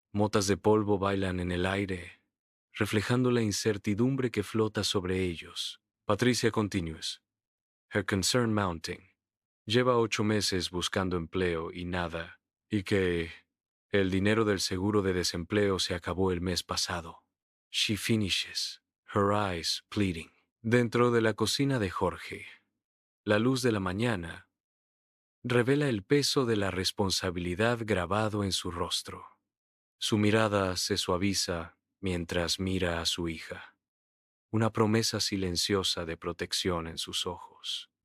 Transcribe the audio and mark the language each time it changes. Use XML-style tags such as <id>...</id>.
<es>Motas de polvo bailan en el aire, reflejando la incertidumbre que flota sobre ellos.</es> <en>Patricia continues. Her concern mounting.</en> <es>Lleva 8 meses buscando empleo y nada, y que el dinero del seguro de desempleo se acabó el mes pasado.</es> <en>She finishes, her eyes pleading.</en> <es>Dentro de la cocina de Jorge, la luz de la mañana revela el peso de la responsabilidad grabado en su rostro. Su mirada se suaviza mientras mira a su hija, una promesa silenciosa de protección en sus ojos.</es>